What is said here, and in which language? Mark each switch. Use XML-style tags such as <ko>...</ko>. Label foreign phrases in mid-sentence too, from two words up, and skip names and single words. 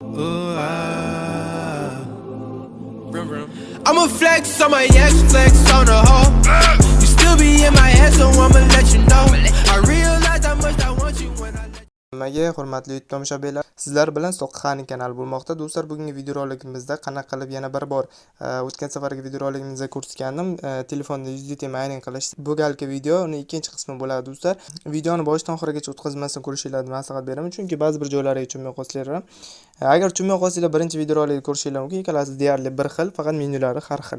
<en>Ooh, I'ma flex on my ex, flex on the hoe. You still be in my head, so I'ma let you know. I realize how much I want you when I let</en> <uz>Nimaga hurmatli YouTube tomoshabinlar, sizlar bilan Soqqani kanal bo'lmoqda. Do'stlar, bugungi videorolikimizda qanaqa qilib yana bir bor o'tgan safargi videorolikimizda ko'rsatgandim, telefonda USDT mining qilish. Bu galgi video uni ikkinchi qismi bo'ladi do'stlar. Videoni boshdan oxirigacha o'tkazmasdan ko'rishingizni maslahat beraman, chunki ba'zi bir joylariga tushunmay qolsanglar, agar tushunmay qolsanglar birinchi videorolikni ko'rishingiz mumkin, ikkalasi deyarli bir xil, faqat menyulari har xil.</uz>